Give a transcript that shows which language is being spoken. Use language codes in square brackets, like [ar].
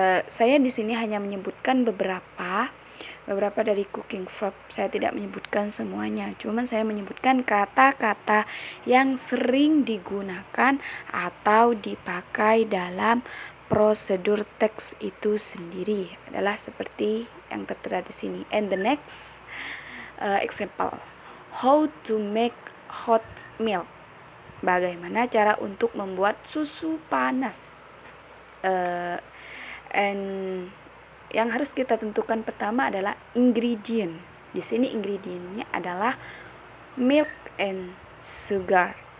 [id] Saya di sini hanya menyebutkan beberapa dari cooking verb. Saya tidak menyebutkan semuanya, cuman saya menyebutkan kata-kata yang sering digunakan atau dipakai dalam prosedur teks itu sendiri adalah seperti yang tertera di sini. [en] And the next example, how to make hot milk. [id] Bagaimana cara untuk membuat susu panas. [en] And [id] yang harus kita tentukan pertama adalah ingredient. Di sini ingredientnya adalah [en] milk and sugar.